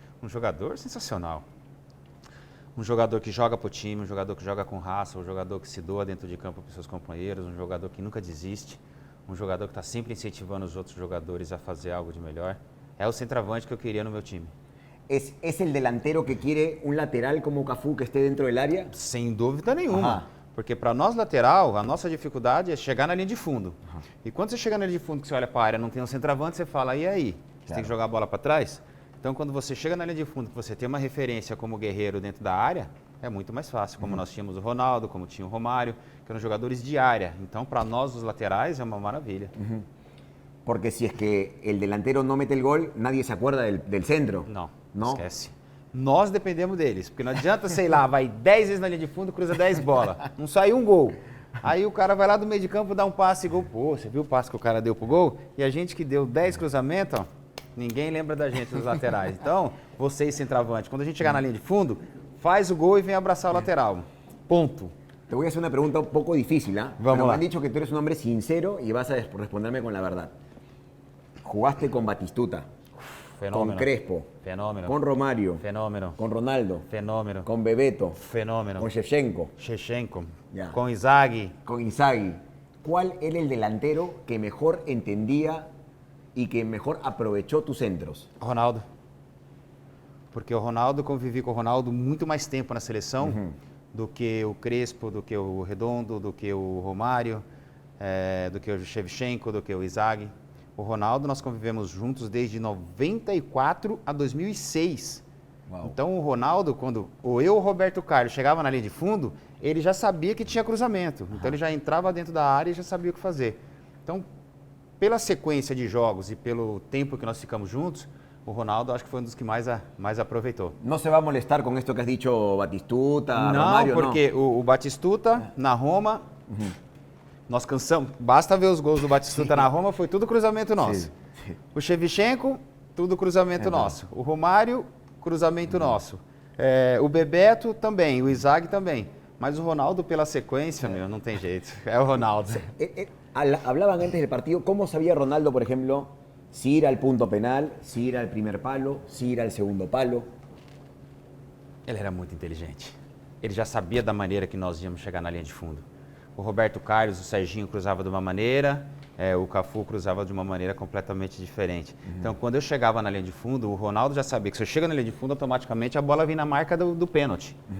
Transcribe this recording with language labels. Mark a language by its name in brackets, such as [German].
[Portuguese] Um jogador sensacional. Um jogador que joga para o time, um jogador que joga com raça, um jogador que se doa dentro de campo para os seus companheiros, um jogador que nunca desiste, um jogador que está sempre incentivando os outros jogadores a fazer algo de melhor. É o centroavante que eu queria no meu time. [Spanish] ¿Es el delantero que quiere un lateral como Cafú que esté dentro del área? [Portuguese] Sem dúvida nenhuma. Porque para nós lateral, a nossa dificuldade é chegar na linha de fundo. E quando você chega na linha de fundo, que você olha para a área, não tem um centroavante, você fala, e aí? Você tem que jogar a bola para trás? Então, quando você chega na linha de fundo, que você tem uma referência como Guerreiro dentro da área, é muito mais fácil. Como nós tínhamos o Ronaldo, como tinha o Romário, que eram jogadores de área. Então, para nós, os laterais, é uma maravilha. [Spanish] Porque si es que el delantero no mete el gol, nadie se acuerda del centro. [Portuguese] Não, Não? esquece. Nós dependemos deles, porque não adianta, sei lá, vai 10 vezes na linha de fundo, cruza 10 bolas, não sai um gol. Aí o cara vai lá do meio de campo, dá um passe e gol. Pô, você viu o passe que o cara deu pro gol? E a gente que deu 10 cruzamentos, ó, ninguém lembra da gente dos laterais. Então, vocês centroavante, quando a gente chegar na linha de fundo, faz o gol e vem abraçar o lateral. Ponto. [Spanish] Te voy a hacer una pregunta un poco difícil, ¿ah? [Portuguese] Vamos [Spanish] Pero me [Portuguese] lá. [Spanish] han dicho que tú eres un hombre sincero y vas a responderme con la verdad. Jugaste con Batistuta, [Portuguese] Fenômeno. [Spanish] con Crespo, [Portuguese] Fenômeno. [Spanish] con Romario, [Portuguese] Fenômeno. [Spanish] con Ronaldo, [Portuguese] Fenômeno. [Spanish] con Bebeto, [Portuguese] Fenômeno. [Spanish] con Shevchenko, [Portuguese] Shevchenko. [Spanish] Ya. [Portuguese] Com Inzaghi. [Spanish] con Inzaghi. ¿Cuál era el delantero que mejor entendía y que mejor aprovechó tus centros? [Portuguese] Ronaldo. Porque o Ronaldo, convivi com o Ronaldo muito mais tempo na seleção do que o Crespo, do que o Redondo, do que o Romário. do que o Shevchenko, do que o Inzaghi. O Ronaldo, nós convivemos juntos desde 94 a 2006. Uau. Então o Ronaldo, quando ou eu ou o Roberto Carlos chegava na linha de fundo, ele já sabia que tinha cruzamento. Então ele já entrava dentro da área e já sabia o que fazer. Então, pela sequência de jogos e pelo tempo que nós ficamos juntos, o Ronaldo acho que foi um dos que mais aproveitou. Não se vai molestar com isso [Spanish] que has dicho [Portuguese] Batistuta, não, Romário? Porque o Batistuta, na Roma, nós cansamos. Basta ver os gols do Batistuta na Roma, foi tudo cruzamento nosso. Sim. O Shevchenko, tudo cruzamento nosso. O Romário, cruzamento nosso. O Bebeto também, o Inzaghi também. Mas o Ronaldo, pela sequência, meu, não tem jeito. É o Ronaldo. [Spanish] Hablaban antes del partido, ¿cómo sabía Ronaldo, por ejemplo, si ir al punto penal, si ir al primer palo, si ir al segundo palo? [Portuguese] Ele era muito inteligente. Ele já sabia da maneira que nós íamos chegar na linha de fundo. O Roberto Carlos, o Serginho cruzava de uma maneira, o Cafu cruzava de uma maneira completamente diferente. Então, quando eu chegava na linha de fundo, o Ronaldo já sabia que se eu chego na linha de fundo, automaticamente a bola vinha na marca do pênalti.